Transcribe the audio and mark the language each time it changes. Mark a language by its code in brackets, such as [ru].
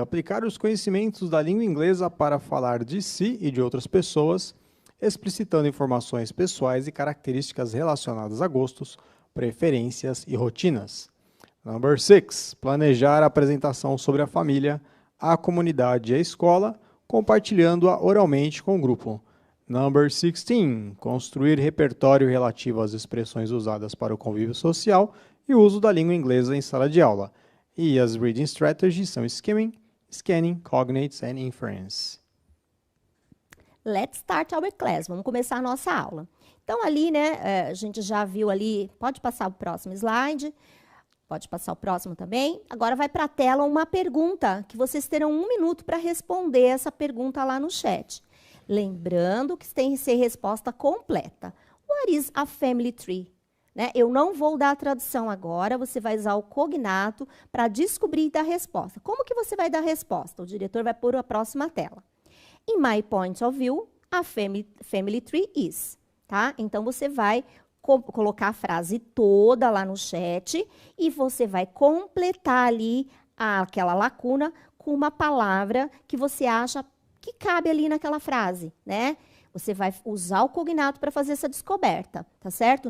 [pt] Aplicar os conhecimentos da língua inglesa para falar de si e de outras pessoas, explicitando informações pessoais e características relacionadas a gostos, preferências e rotinas. [en] Number 6. [pt] Planejar a apresentação sobre a família, a comunidade e a escola, compartilhando-a oralmente com o grupo. [en] Number 16. [pt] Construir repertório relativo às expressões usadas para o convívio social e o uso da língua inglesa em sala de aula. E as [en] reading strategies [pt] são [en] skimming, scanning, cognates and inference. Let's start our class. [pt] Vamos começar a nossa aula. Então, ali, né, a gente já viu ali, pode passar o próximo slide, pode passar o próximo também. Agora vai para a tela uma pergunta, que vocês terão 1 minuto para responder essa pergunta lá no chat. Lembrando que tem que ser resposta completa. [en] What is a family tree? [pt] Né? Eu não vou dar a tradução agora, você vai usar o cognato para descobrir e dar a resposta. Como que você vai dar a resposta? O diretor vai pôr a próxima tela. [en] In my point of view, a family tree is. [pt] Tá? Então, você vai colocar a frase toda lá no chat e você vai completar ali aquela lacuna com uma palavra que você acha que cabe ali naquela frase, né? Você vai usar o cognato para fazer essa descoberta, tá certo?